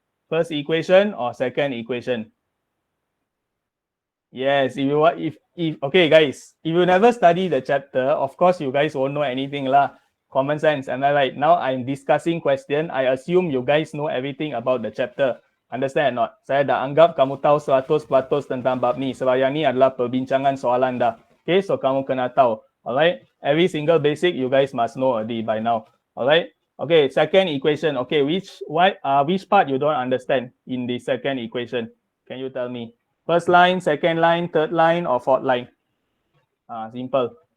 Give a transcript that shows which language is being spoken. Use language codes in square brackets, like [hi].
[en] First equation or second equation? Yes, if okay guys, if you never study the chapter, of course you guys won't know anything lah. Common sense, am I right? Now I'm discussing question, I assume you guys know everything about the chapter. Understand or not? [ms] Saya dah anggap kamu tahu 100% tentang bab ni. Sebab yang ni adalah perbincangan soalan dah. Okay, so kamu kena tahu. [en] Alright, every single basic you guys must know already by now. Alright. Okay, second equation. Okay, which part you don't understand in the second equation? Can you tell me? First line, second line, third line, or fourth line? Simple.